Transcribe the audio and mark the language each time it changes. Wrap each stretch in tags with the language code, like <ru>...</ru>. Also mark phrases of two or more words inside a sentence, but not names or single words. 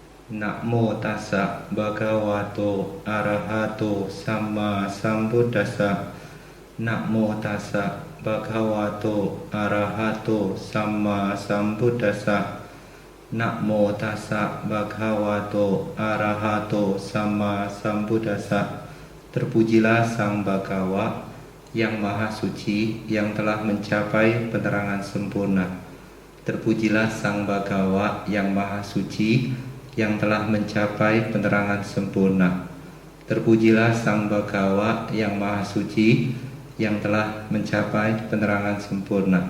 <pi>Na mô tassa bhagavato arahato samma sambuddhassa. Na mô tassa bhagavato arahato samma sambuddhassa. Na mô tassa bhagavato arahato samma sambuddhassa.</pi> <id>Terpujilah Sang Bhagawa yang Maha Suci yang telah mencapai penerangan sempurna. Terpujilah Sang Bhagawa yang Maha Suci yang telah mencapai penerangan sempurna. Terpujilah Sang Bhagawa yang Maha Suci yang telah mencapai penerangan sempurna.</id>